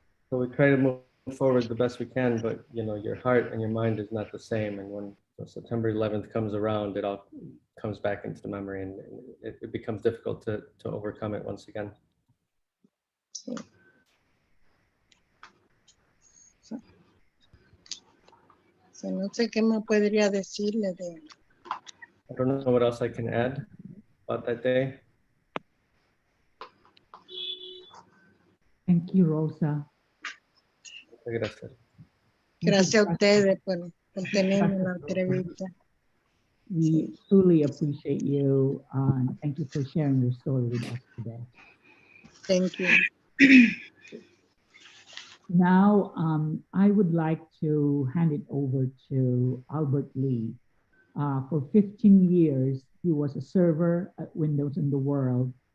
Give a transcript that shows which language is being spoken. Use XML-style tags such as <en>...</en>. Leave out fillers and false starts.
<en>So we try to move forward the best we can, but you know, your heart and your mind is not the same. And when September 11th comes around, it all comes back into the memory, and it becomes difficult to overcome it once again.</en> <es>Sí. So, no sé qué más podría decirle de...</es> <en>I don't know what else I can add about that day. Thank you, Rosa.</en> <es>Gracias. Gracias a ustedes por tenerme en la entrevista.</es> <en>We truly appreciate you, and thank you for sharing your story with us today. Thank you. Now, I would like to hand it over to Albert Lee. For 15 years, he was a server at Windows in the World.</en>